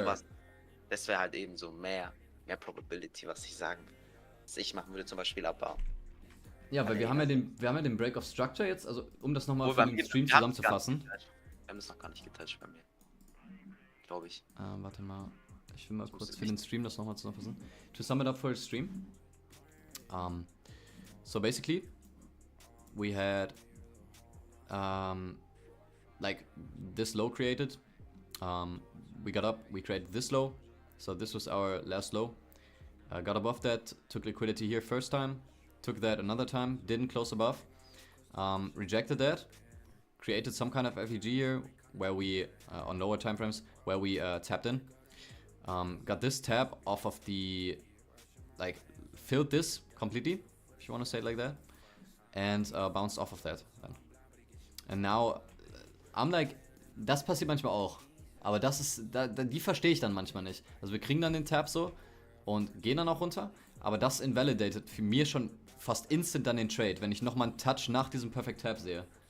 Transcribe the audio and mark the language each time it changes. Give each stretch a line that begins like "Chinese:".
German: Sowas, das wäre halt eben so mehr Probability, was ich sagen würde. Was ich machen würde zum Beispiel, aber... Ja, weil wir haben ja den Break of Structure jetzt, also um das nochmal für den Stream zusammenzufassen. Wir haben das noch gar nicht getoucht bei mir. Glaube ich. Warte mal. Ich will mal kurz für den Stream das nochmal zusammenfassen.
English: To sum it up for the stream. So basically, we had like this low created. We got up, we created this low. So this was our last low. Got above that, took liquidity here first time. Took that another time, didn't close above. Rejected that. Created some kind of FEG here where we, on lower time frames, where we tapped in. Got this tap off of the, like, filled this completely, if you want to say it like that, and bounced off of that then. And now, I'm like,
German: das passiert manchmal auch, aber das ist, die verstehe ich dann manchmal nicht. Also wir kriegen dann den Tap so und gehen dann auch runter, aber das invalidated für mich schon fast instant dann den Trade, wenn ich nochmal einen Touch nach diesem Perfect Tap sehe.